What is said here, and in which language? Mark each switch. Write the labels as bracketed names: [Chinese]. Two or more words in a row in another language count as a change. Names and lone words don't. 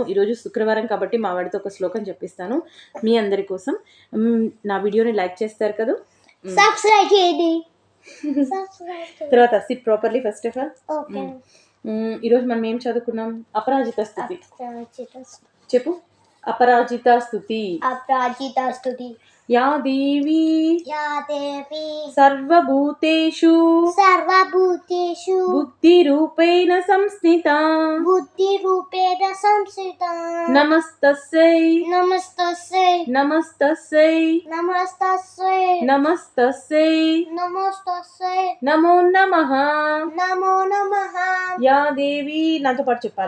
[Telugu] ఈరోజు శుక్రవారం కాబట్టి మా వాడితో ఒక శ్లోకం చెప్పిస్తాను మీ అందరి కోసం. నా వీడియోని లైక్ చేస్తారు కదా, సబ్స్క్రైబ్ చేయండి. [English] తర్వాత sit properly first of all. [Telugu] ఈరోజు మనం ఏం చదువుకున్నాం? అపరాజిత స్తుతి. చెప్పు. [Sanskrit] अपराजिता स्तुति या देवी सर्वभूतेषु बुद्धिरूपेण संस्थिता नमस्तस्यै नमो नमः या देवी [Telugu] నాతో పాటు చెప్పాలి.